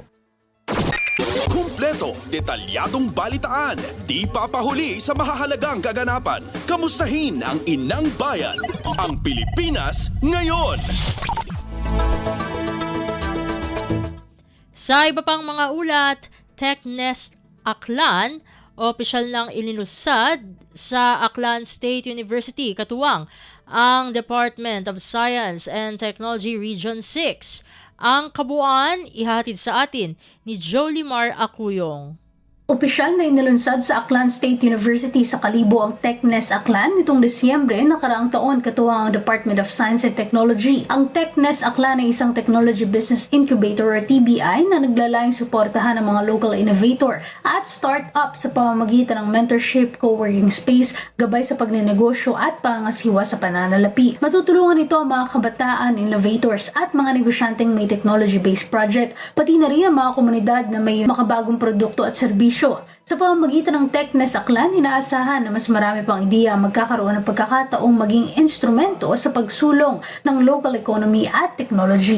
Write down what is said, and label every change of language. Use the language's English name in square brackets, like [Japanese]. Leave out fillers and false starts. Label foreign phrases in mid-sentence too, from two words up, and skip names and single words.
[Filipino] Kumpleto, detalyadong balitaan, di papahuli sa mahahalagang kaganapan. Kamustahin ang inang bayan, ang Pilipinas ngayon. Sa iba pang mga ulat, TechNest Aklan, opisyal nang ilinunsad sa Aklan State University, katuwang ang Department of Science and Technology Region 6. Ang kabuuan ihatid sa atin ni Jolimar Acuyong. Opisyal na inilunsad sa Aklan State University sa Kalibo ang TechNest Aklan nitong Disyembre nakaraang taon, katuwang ang Department of Science and Technology. Ang TechNest Aklan ay isang Technology Business Incubator or TBI na naglalayong suportahan ng mga [English] local innovator [Filipino] at start-up sa pamamagitan ng mentorship, [English] co-working space, [Filipino] gabay sa pagnenegosyo at pangasiwa sa pananalapi. Matutulungan ito ang mga kabataan, innovators at mga negosyanteng may [English] technology-based project, [Filipino] pati na rin ang mga komunidad na may makabagong produkto at serbisyo. Sa pamamagitan ng TechNest Aklan, inaasahan na mas marami pang ideya magkakaroon ng pagkakataong maging instrumento sa pagsulong ng [English] local economy [Filipino] at technology.